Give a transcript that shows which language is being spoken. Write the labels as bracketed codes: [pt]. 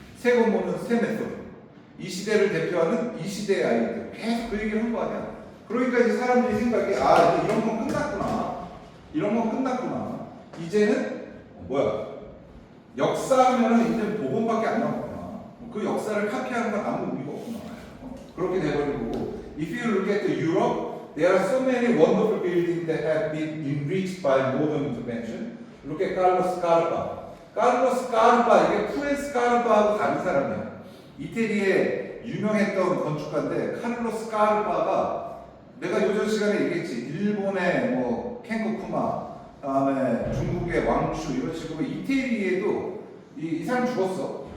[ko] 새 건물은 새 메소드. 이 시대를 대표하는 이 시대의 아이디어. 계속 그 얘기를 한 거 아니야. 그러니까 이제 사람들이 생각이 이제 이런 건 끝났구나. 이런 건 끝났구나. 이제는 뭐야? 역사하면은 이제 복원밖에 안 남았구나. 그 역사를 카피하는 건 아무 의미가 없구나. 그렇게 돼버린 거고. [en] If you look at Europe, there are so many wonderful buildings that have been enriched by modern intervention. Look at Carlos Scarpa. [ko] Carlos Scarpa 이게 프렌스 스카르파하고 다른 사람이야. 이태리의 유명했던 건축가인데 카를로스 스카르파가 내가 요전 시간에 얘기했지. 일본의 뭐 켄코쿠마, 다음에 중국의 왕슈 이런 식으로 이태리에도 이 사람 죽었어.